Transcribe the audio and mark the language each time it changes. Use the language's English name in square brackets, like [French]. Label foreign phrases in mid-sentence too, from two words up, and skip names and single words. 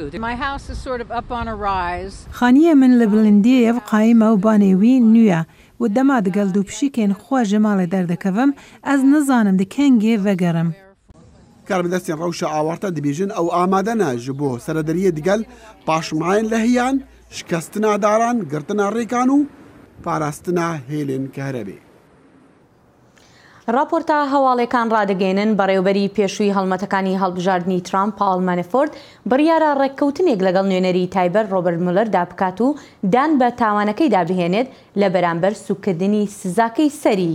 [Kurdish] Xaniyê min li bilindiyê ev qayîm ew banê wî nû ye û dema digel dûpişîkên xwe ji malê derdikevim ez nizanim di kengê vegerim. Karbidestên rewşa awarte dibêjin ew amade ne ji bo serederiyê digel paşmayên lehiyan, şikestina daran, girtina rêkan û parastina hêlên kehrebê. [Central Kurdish] راپۆرتە هەواڵێکان ڕادەگەێنن بەڕێوەبەری پێشووی هەڵمەتەکانی هەڵبژاردننی ترامپ پاڵ مانەفۆرد بڕیارە ڕێککەوتنێک لەگەڵ نوێنەری تایبەت ڕۆبەرت مولەر دابکات و دان بە تاوانەکەی دابهێنێت لە بەرامبەر سوکردنی سزاکەی سەری.